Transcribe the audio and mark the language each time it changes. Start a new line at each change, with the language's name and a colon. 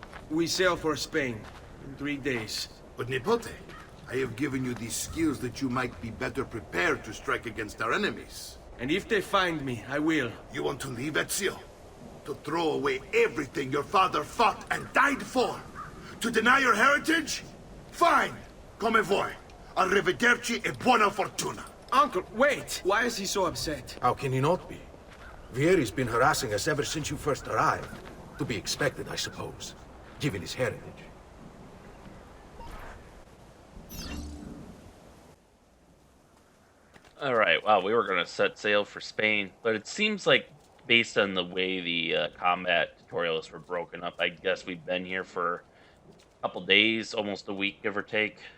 English: We sail for Spain in 3 days. But Nipote, I have given you these skills that you might be better prepared to strike against our enemies. And if they find me, I will. You want to leave, Ezio? To throw away everything your father fought and died for? To deny your heritage? Fine.
Italian: Come vuoi. Arrivederci e buona fortuna.
English: Uncle, wait! Why is he so upset? How can he not be? Vieri's been harassing us ever since you first arrived. To be expected, I suppose, given his heritage. Alright, wow, we were going to set sail for Spain, but it seems like, based on the way the combat tutorials were broken up, I guess we've been here for a couple days, almost a week, give or take.